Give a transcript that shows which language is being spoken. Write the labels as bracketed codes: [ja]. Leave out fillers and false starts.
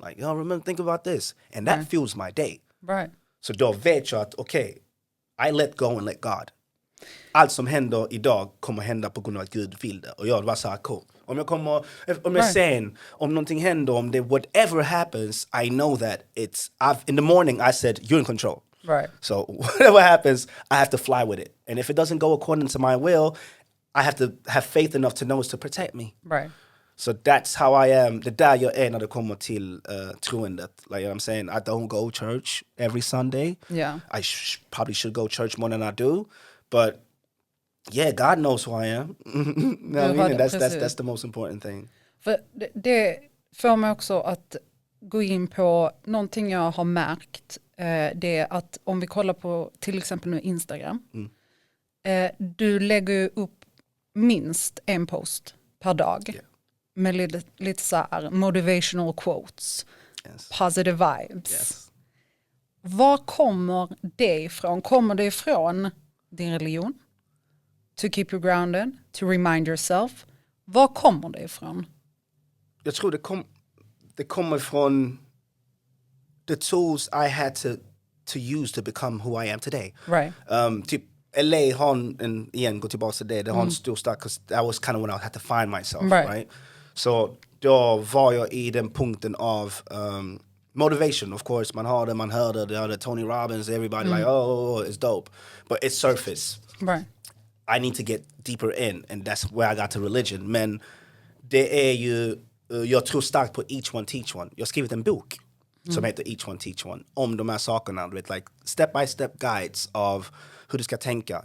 [en] Like, yo, remember, think about this. And that fuels my day. [sv] Så då vet jag att, [en] okay, I let go and let God. [sv] Allt som händer idag kommer hända på grund av att Gud vill det. Och jag var så här, cool. Om jag sen, om någonting händer, om det [en] whatever happens, I know that in the morning I said, you're in control. So whatever happens, I have to fly with it. And if it doesn't go according to my will, I have to have faith enough to know it's to protect me. So that's how I am. [sv] Det där jag är när det kommer till troendet. [en] Like, you know what I'm saying? I don't go church every Sunday. I probably should go church more than I do. But yeah, God knows who I am. That's the most important thing. [sv] För det får mig också att gå in på någonting jag har märkt. Det är att om vi kollar på till exempel nu Instagram. Du lägger ju upp minst en post per dag. Med lite så här motivational quotes. [en] Positive vibes. [sv] Var kommer det ifrån? Kommer det ifrån din religion? [en] To keep you grounded? To remind yourself? [sv] Var kommer det ifrån? Jag tror det kommer från [en] the tools I had to use to become who I am today. [sv] Typ LA har igen, gå tillbaka till det har en stor stark, [en] 'cause that was kind of when I had to find myself, right? [sv] Så då var jag i den punkten av motivation, [en] of course. [sv] Man hörde det, [en] Tony Robbins, everybody like, oh, it's dope. But it's surface. I need to get deeper in, and that's where I got to religion. [sv] Men det är ju, jag tror starkt på [en] each one teach one. [sv] Jag har skrivit en bok som heter Each One Teach One, om de här sakerna, du vet, [en] like step-by-step guides [sv] av hur du ska tänka.